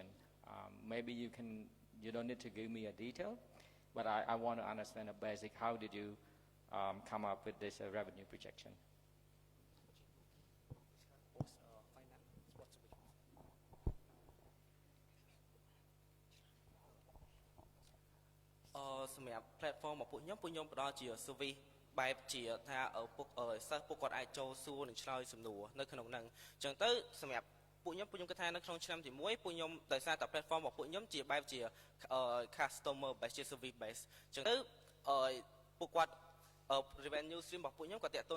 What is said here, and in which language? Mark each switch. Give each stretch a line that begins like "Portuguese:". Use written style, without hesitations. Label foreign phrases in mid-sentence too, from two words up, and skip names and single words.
English: Maybe you don't need to give me a detail, but I want to understand a basic. How did you come up with this revenue projection?
Khmer: platform របស់ពួកខ្ញុំផ្ដល់ជា service បែបជាថាសិស្សពួកគាត់អាចចូលសួរនិងឆ្លើយសំណួរនៅក្នុងហ្នឹងអញ្ចឹងទៅសម្រាប់ពួកខ្ញុំគិតថានៅក្នុងឆ្នាំទី1ពួកខ្ញុំដោយសារតែ platform របស់ពួកខ្ញុំជាបែបជា
English: customer base
Khmer: ជា
English: service base
Khmer: អញ្ចឹងទៅពួកគាត់
English: revenue stream
Khmer: របស់ពួកខ្ញុំក៏តាក់ទង